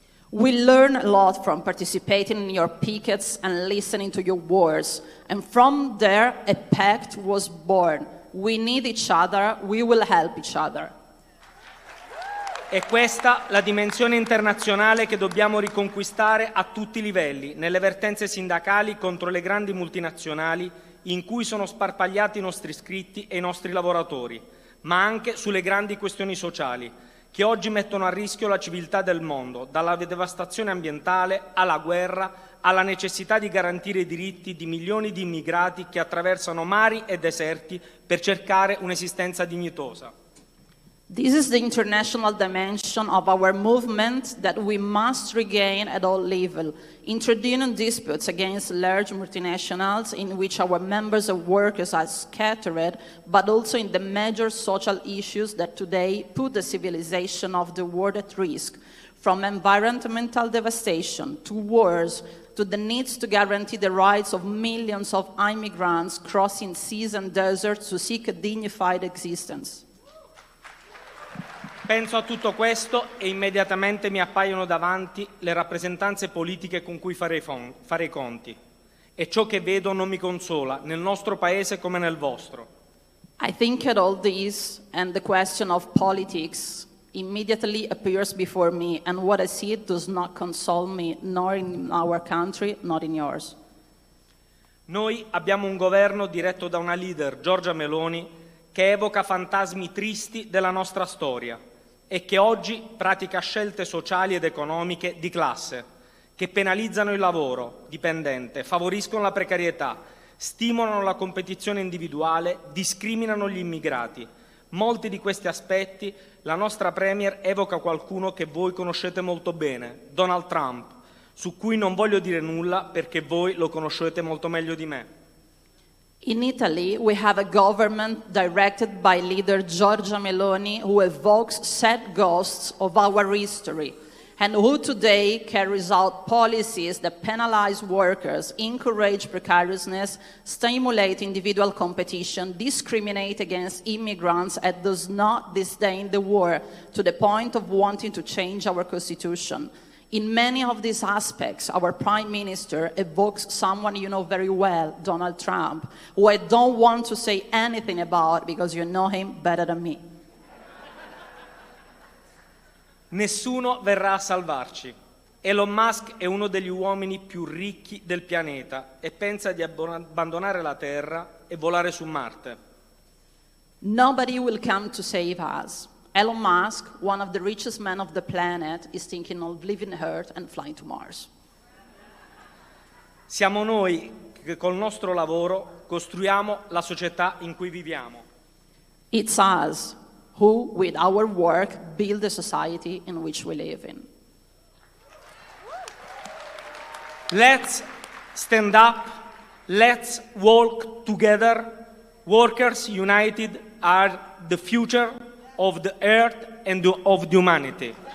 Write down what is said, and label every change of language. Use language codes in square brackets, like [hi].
[en] We learn a lot from participating in your pickets and listening to your words, and from there a pact was born. We need each other, we will help each other. [it] È questa la dimensione internazionale che dobbiamo riconquistare a tutti i livelli, nelle vertenze sindacali contro le grandi multinazionali in cui sono sparpagliati i nostri iscritti e i nostri lavoratori, ma anche sulle grandi questioni sociali che oggi mettono a rischio la civiltà del mondo, dalla devastazione ambientale alla guerra, alla necessità di garantire i diritti di milioni di immigrati che attraversano mari e deserti per cercare un'esistenza dignitosa. [en] This is the international dimension of our movement that we must regain at all levels. Intruding disputes against large multinationals in which our members and workers are scattered, but also in the major social issues that today put the civilization of the world at risk, from environmental devastation to wars, to the needs to guarantee the rights of millions of immigrants crossing seas and deserts to seek a dignified existence. [it] Penso a tutto questo e immediatamente mi appaiono davanti le rappresentanze politiche con cui fare i conti. E ciò che vedo non mi consola, nel nostro paese come nel vostro. [en] I think at all this, and the question of politics immediately appears before me, and what I see does not console me, nor in our country, nor in yours. [it] Noi abbiamo un governo diretto da una leader, Giorgia Meloni, che evoca fantasmi tristi della nostra storia e che oggi pratica scelte sociali ed economiche di classe, che penalizzano il lavoro dipendente, favoriscono la precarietà, stimolano la competizione individuale, discriminano gli immigrati. Molti di questi aspetti la nostra Premier evoca qualcuno che voi conoscete molto bene, Donald Trump, su cui non voglio dire nulla perché voi lo conoscete molto meglio di me. [en] In Italy, we have a government directed by leader Giorgia Meloni who evokes sad ghosts of our history and who today carries out policies that penalize workers, encourage precariousness, stimulate individual competition, discriminate against immigrants, and does not disdain the war to the point of wanting to change our constitution. In many of these aspects, our Prime Minister evokes someone you know very well, Donald Trump, who I don't want to say anything about because you know him better than me. [it] Nessuno verrà a salvarci. Elon Musk è uno degli uomini più ricchi del pianeta e pensa di abbandonare la Terra e volare su Marte. [en] Nobody will come to save us. Elon Musk, one of the richest men of the planet, is thinking of leaving Earth and flying to Mars. [it] Siamo noi che col nostro lavoro costruiamo la società in cui viviamo. [en] It's us who, with our work, build the society in which we live in. Let's stand up, let's walk together. Workers united are the future of the earth and of humanity.